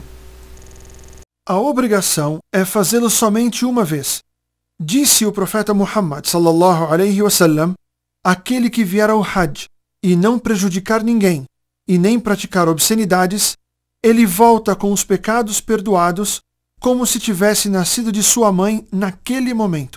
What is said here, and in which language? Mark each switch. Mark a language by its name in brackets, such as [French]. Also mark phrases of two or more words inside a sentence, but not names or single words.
[Portuguese] A obrigação é fazê-lo somente uma vez. Disse o profeta Muhammad [Arabic] صلى الله عليه وسلم: [Portuguese] aquele que vier ao Hajj e não prejudicar ninguém e nem praticar obscenidades, ele volta com os pecados perdoados, como se tivesse nascido de sua mãe naquele momento.